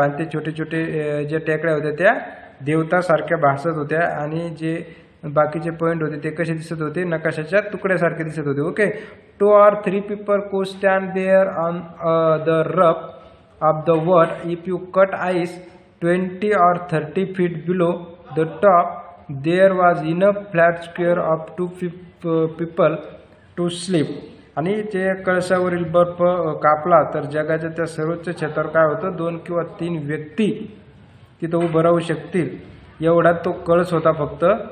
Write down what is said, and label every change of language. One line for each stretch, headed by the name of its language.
Marathi: आणि ते छोटे छोटे ज्या टेकड्या होत्या त्या देवतासारख्या भासत होत्या आणि जे बाकीचे पॉईंट होते ते कसे दिसत होते, नकाशाच्या तुकड्यासारखे दिसत होते. Okay.
English: 2 or 3 people could stand there on the rough of the world. If you cut ice 20 or 30 feet below the top, there was enough flat square of 2 people to sleep.
Marathi: आणि जे कळसावरील बर्फ कापला तर जगाच्या त्या सर्वोच्च छतावर काय होतं, 2 किंवा 3 व्यक्ती तिथं उभं राहू शकतील एवढा तो कळस होता फक्त.